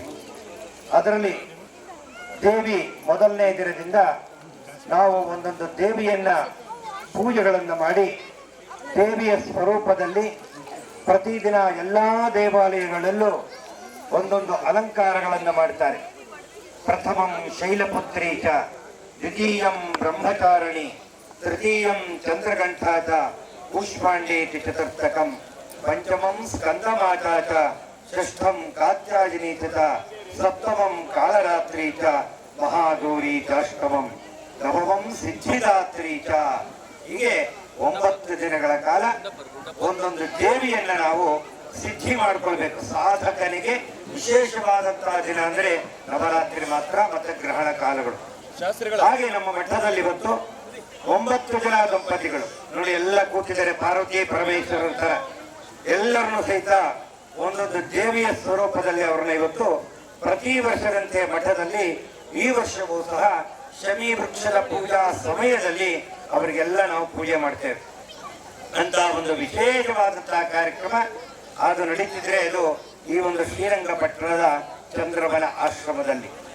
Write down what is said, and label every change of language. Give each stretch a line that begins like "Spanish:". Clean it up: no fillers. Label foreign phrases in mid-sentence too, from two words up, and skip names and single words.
Kannada: ಅದರಲ್ಲಿ ದೇವಿ ಮೊದಲನೇ ದಿನದಿಂದ ನಾವು ಒಂದೊಂದು ದೇವಿಯನ್ನ ಪೂಜೆಗಳನ್ನು ಮಾಡಿ ದೇವಿಯ ಸ್ವರೂಪದಲ್ಲಿ ಪ್ರತಿದಿನ ಎಲ್ಲ ದೇವಾಲಯಗಳಲ್ಲೂ ಒಂದೊಂದು ಅಲಂಕಾರಗಳನ್ನು ಮಾಡ್ತಾರೆ.
Sanskrit: ಪ್ರಥಮಂ ಶೈಲಪುತ್ರಿ ಚ, ದ್ವಿತೀಯಂ ಬ್ರಹ್ಮಚಾರಿಣಿ, ತೃತೀಯಂ ಚಂದ್ರಗಂಠಾ ಚ, ಕೂಷ್ಮಾಂಡೇತಿ ಚತುರ್ಥಕಂ, ಪಂಚಮಂ ಸ್ಕಂದಮಾತಾ ಚ, ಷಷ್ಠಂ ಕಾತ್ಯಾಯಿನಿ ಚ, ಸಪ್ತಮಂ ಕಾಳರಾತ್ರಿ ಚ, ಮಹಾಗೌರಿ ಚಾಷ್ಟಮಂ, ನವಮಂ ಸಿದ್ಧಿದಾತ್ರಿ ಚ.
Kannada: ಹೀಗೆ 9 ದಿನಗಳ ಕಾಲ ಒಂದೊಂದು ದೇವಿಯನ್ನ ನಾವು ಸಿದ್ಧಿ ಮಾಡ್ಕೊಳ್ಬೇಕು. ಸಾಧಕನಿಗೆ ವಿಶೇಷವಾದಂತಹ ದಿನ ಅಂದ್ರೆ ನವರಾತ್ರಿ ಮಾತ್ರ, ಮತ್ತೆ ಗ್ರಹಣ ಕಾಲಗಳು. ಹಾಗೆ ನಮ್ಮ ಮಠದಲ್ಲಿ ಇವತ್ತು 9 ಜನ ದಂಪತಿಗಳು ನೋಡಿ ಎಲ್ಲ ಕೂತಿದ್ದಾರೆ, ಪಾರ್ವತಿ ಪರಮೇಶ್ವರರ ತರ ಎಲ್ಲರನ್ನು ಸಹಿತ ಒಂದೊಂದು ದೇವಿಯ ಸ್ವರೂಪದಲ್ಲಿ ಅವರನ್ನ ಇವತ್ತು ಪ್ರತಿ ವರ್ಷದಂತೆ ಮಠದಲ್ಲಿ ಈ ವರ್ಷವೂ ಸಹ ಶಮಿ ವೃಕ್ಷದ ಪೂಜಾ ಸಮಯದಲ್ಲಿ ಅವರಿಗೆಲ್ಲ ನಾವು ಪೂಜೆ ಮಾಡ್ತೇವೆ ಅಂತ ಒಂದು ವಿಶೇಷವಾದಂತಹ ಕಾರ್ಯಕ್ರಮ ಅದು ನಡೀತಿದ್ರೆ ಇದು ಈ ಒಂದು ಶ್ರೀರಂಗಪಟ್ಟಣದ ಚಂದ್ರವನ ಆಶ್ರಮದಲ್ಲಿ.